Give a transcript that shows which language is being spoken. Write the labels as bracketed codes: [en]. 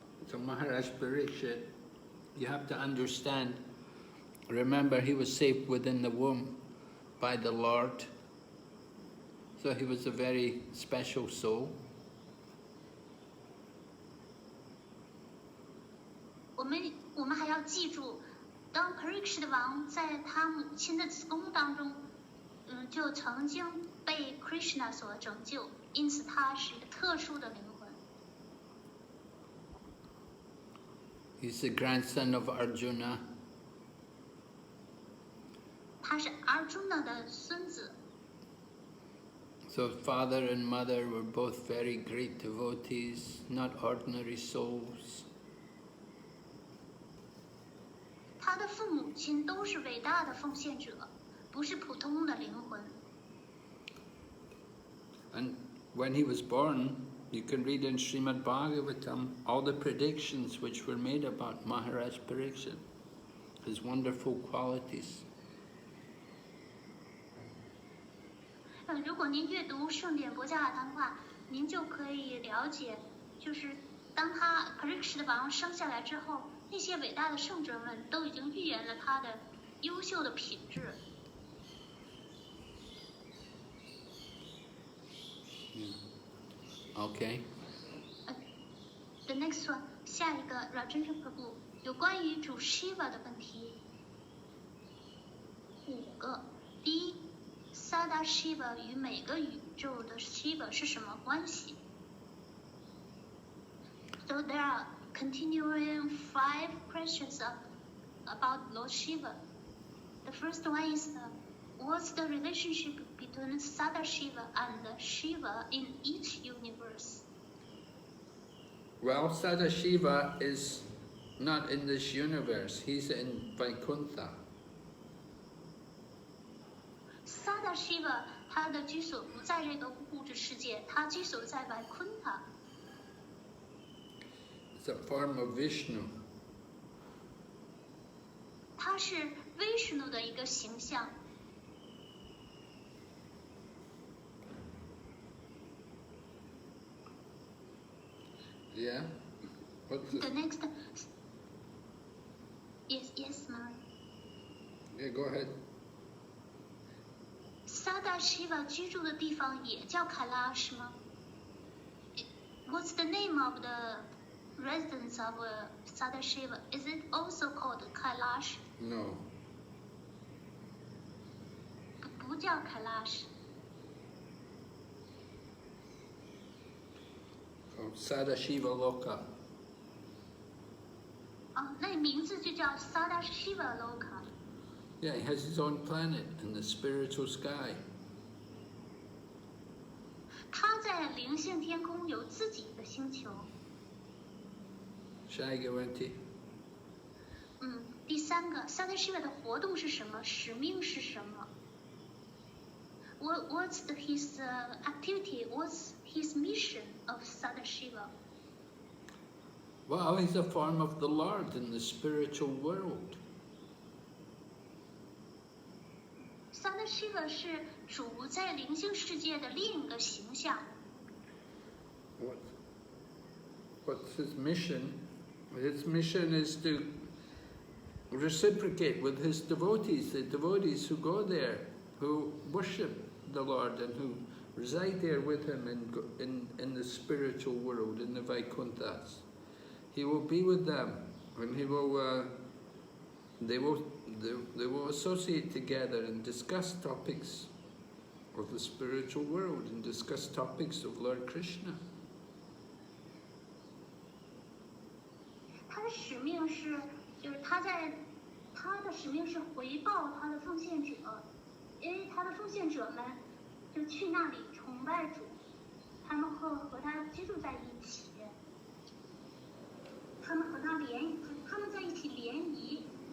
[en] So Maharaj Parikshit, you have to understand, remember he was saved within the womb by the Lord. So he was a very special soul. [zh] 我们还要记住，当 Parikshit 王在他母亲的子宫当中，就曾经被 Krishna 所拯救，因此他是一个特殊的灵魂。 [en] He's the grandson of Arjuna. [zh] 他是 Arjuna 的孙子。 [en] So father and mother were both very great devotees, not ordinary souls. [zh] 他的父母亲都是伟大的奉献者，不是普通的灵魂。 [en] And when he was born, you can read in Srimad Bhagavatam all the predictions which were made about Maharaj Parikshit, his wonderful qualities. [zh] 如果您阅读圣典博伽瓦堂的话，您就可以了解，就是当他 Parikshit 王生下来之后，那些伟大的圣者们都已经预言了他的优秀的品质。 [en] Okay. The next one， [zh] 下一个 Rajendra Prabhu 有关于主 Shiva 的问题5个。第一 ，Sada Shiva 与每个宇宙的 Shiva 是什么关系 ？ [en] So there are continuing 5 questions about Lord Shiva. The first one is what's the relationship between Sada Shiva and Shiva in each universe? Well, Sadashiva is not in this universe. He's in Vaikuntha. [zh] Sada Shiva 他的居所不在这个物质世界，他居所在 Vaikuntha。 [en] It's a form of Vishnu. [zh] 他是 Vishnu 的一个形象。 [en] Yeah. What's The next. Yes, ma'am. Yeah, go ahead. [zh] Sadashiva 居住的地方也叫 Kailash 吗 ？ [en] What's the name of the residence of Sadashiva? Is it also called Kailash? No. [zh] 不叫 Kailash. [en] Called Sadashiva Loka. [zh] 哦，那名字就叫 Sadashiva Loka. [en] Yeah, he has his own planet in the spiritual sky. [zh] 他在灵性天空有自己的星球。下一个问题。第三个 Sadashiva 的活动是什么？使命是什么 ？ [en] What's his activity? What's his mission of Sadashiva? Well, he's a form of the Lord in the spiritual world. [zh] Sadashiva 是主在灵性世界的另一个形象。 [en] What's his mission? His mission is to reciprocate with his devotees, the devotees who go there, who worship the Lord and who reside there with him in the spiritual world, in the Vaikunthas. He will be with them, and he will. They will associate together and discuss topics of the spiritual world and discuss topics of Lord Krishna. [zh] 他的使命是，就是他的使命是回报他的奉献者，因为他的奉献者们就去那里崇拜主，他们和他居住在一起，他们在一起联谊。